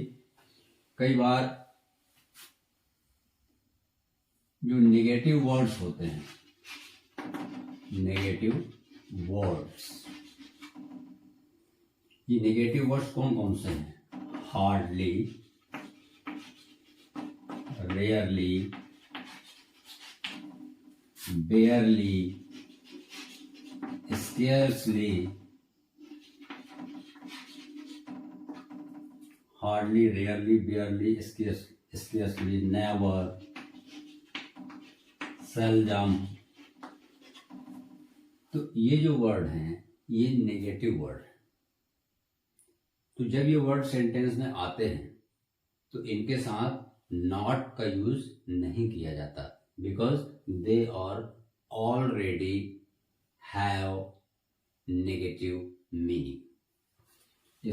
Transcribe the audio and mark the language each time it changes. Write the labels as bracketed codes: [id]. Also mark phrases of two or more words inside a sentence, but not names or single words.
[hi] कई बार जो [en] negative words [hi] होते हैं, [en] negative words, [hi] ये [en] negative words [hi] कौन कौन से हैं? [en] hardly, rarely, barely, scarcely, hardly, rarely, barely, scarcely, never, seldom। [hi] तो ये जो वर्ड हैं ये [en] negative word [hi] है। तो जब ये [en] word sentence [hi] में आते हैं तो इनके साथ नॉट का यूज नहीं किया जाता, [en] because they are already have negative meaning.